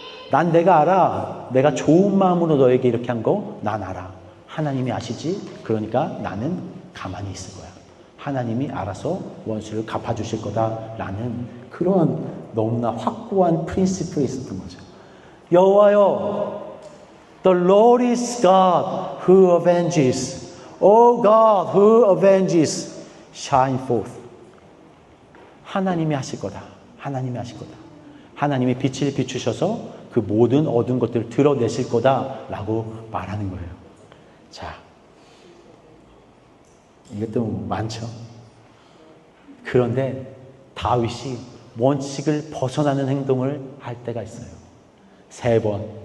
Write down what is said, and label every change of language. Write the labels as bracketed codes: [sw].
[ko] 난 내가 알아. 내가 좋은 마음으로 너에게 이렇게 한 거 난 알아. 하나님이 아시지? 그러니까 나는 가만히 있을 거야. 하나님이 알아서 원수를 갚아주실 거다라는 그런 너무나 확고한 프린시플이 있었던 거죠. 여호와여, [en] the Lord is God who avenges. O God who avenges, shine forth. [ko] 하나님이 하실 거다. 하나님이 하실 거다. 하나님이 빛을 비추셔서 그 모든 어두운 것들을 드러내실 거다라고 말하는 거예요. 자, 이것도 많죠. 그런데 다윗이 원칙을 벗어나는 행동을 할 때가 있어요. 3번.